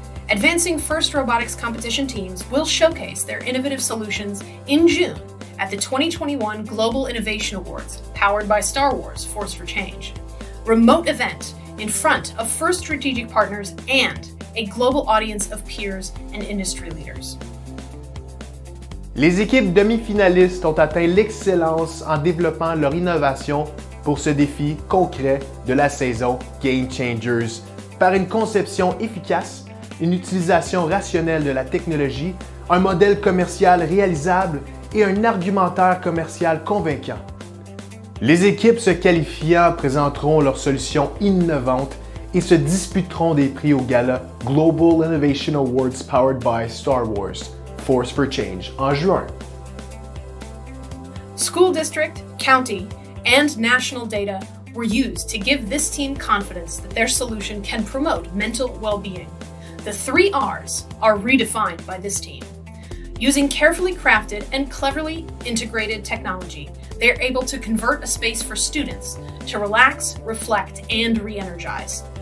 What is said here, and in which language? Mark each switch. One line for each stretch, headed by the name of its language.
English: Advancing FIRST Robotics competition teams will showcase their innovative solutions in June at the 2021 Global Innovation Awards, powered by Star Wars: Force for Change. Remote event in front of FIRST strategic partners and a global audience of peers and industry leaders.
French: Les équipes demi-finalistes ont atteint l'excellence en développant leur innovation pour ce défi concret de la saison Game Changers par une conception efficace, une utilisation rationnelle de la technologie, un modèle commercial réalisable et un argumentaire commercial convaincant. Les équipes se qualifiant présenteront leurs solutions innovantes et se disputeront des prix au Gala Global Innovation Awards powered by Star Wars Force for Change en juin.
English: School district, county, and national data were used to give this team confidence that their solution can promote mental well-being. The 3 R's are redefined by this team. Using carefully crafted and cleverly integrated technology, they are able to convert a space for students to relax, reflect, and re-energize.